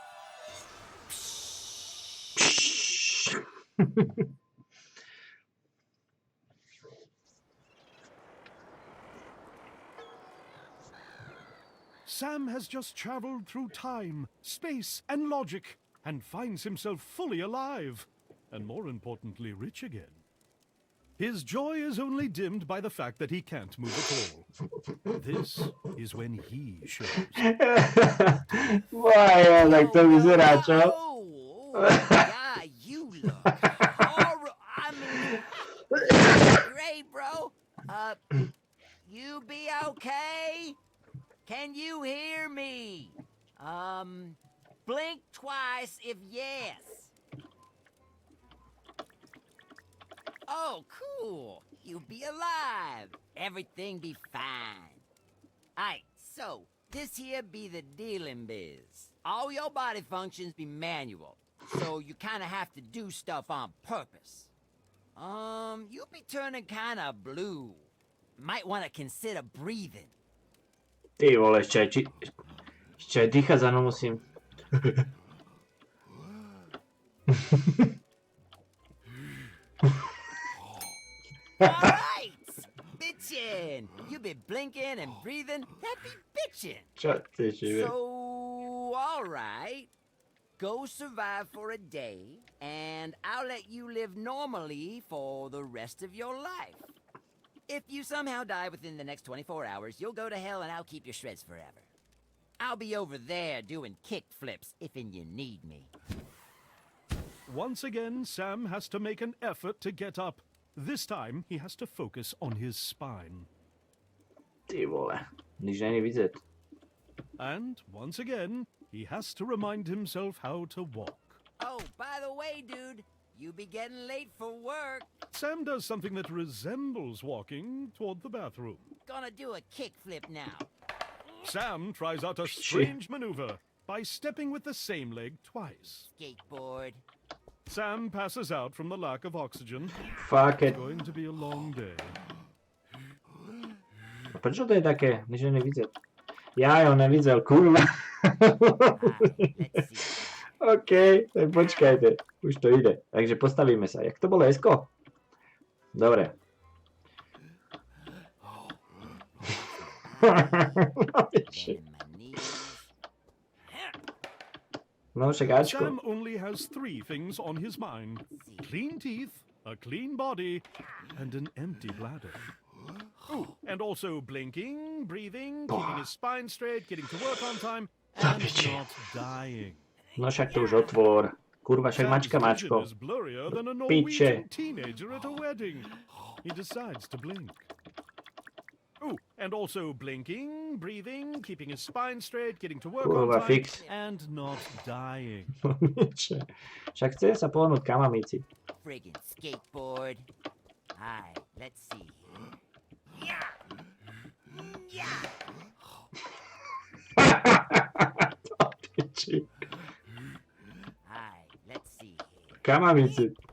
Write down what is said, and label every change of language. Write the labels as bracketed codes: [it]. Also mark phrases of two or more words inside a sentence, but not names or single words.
[en] Sam has just traveled through time, space, and logic, and finds himself fully alive, and more importantly, rich again. His joy is only dimmed by the fact that he can't move at all. This is when he shows. [sk] Wow, tak to vyzerá, čo? [en] Yeah, you look horrible. I mean, great, bro. You be okay? Can you hear me? Blink twice if yes. Oh, cool. You be alive. Everything be fine. Aight, so this here be the dealing biz. All your body functions be manual, so you kind of have to do stuff on purpose. You be turning kind of blue. Might want to consider breathing. [sk] Ty vole, ešte aj dýchať za mnou musím. [en] Alright! Bitchin'! You be blinking and breathing, that be bitchin'! [sk] Čo ty živé? [en] So, alright. Go survive for a day, and I'll let you live normally for the rest of your life. If you somehow die within the next 24 hours, you'll go to hell and I'll keep your shreds forever. I'll be over there doing kick flips if you need me. Once again, Sam has to make an effort to get up. This time, he has to focus on his spine. [cs] Ty vole, nič není vidět. [en] And once again, he has to remind himself how to walk. Oh, by the way, dude, you be getting late for work. Sam does something that resembles walking toward the bathroom. Gonna do a kick flip now. Sam tries out a strange maneuver by stepping with the same leg twice. Skateboard. Sam passes out from the lack of oxygen. Fuck it. It's going to be a long day. [sk] A prečo to je také? Nič [cs] není vidět. Já ho neviděl, kurva. [en] Let's see. [sk] OK, tak počkajte. Už to ide. Takže postavíme sa. Jak to bolo, Esko? Dobre. [en] Bend my knees. [sk] No však Ačko. [en] Sam only has 3 things on his mind. Clean teeth, a clean body, and an empty bladder. Oh, and also blinking, breathing, keeping his spine straight, getting to work on time, and not dying. [sk] No však to už otvor. Kurva, však mačka, [en] Sam's vision [sk] mačko. [en] is blurrier than a [sk] Piče. [en] Norwegian teenager at a wedding. He decides to blink. Oh, and also blinking, breathing, keeping his spine straight, getting to work [sk] Kurva, [en] on time, fix. and not dying. [sk] No nič. Však chce sa pohnúť kamamici. [en] Friggin' skateboard. Alright, let's see. Yeah. Yeah. [sk] To piči. [en] Alright, let's see here. Kamamici.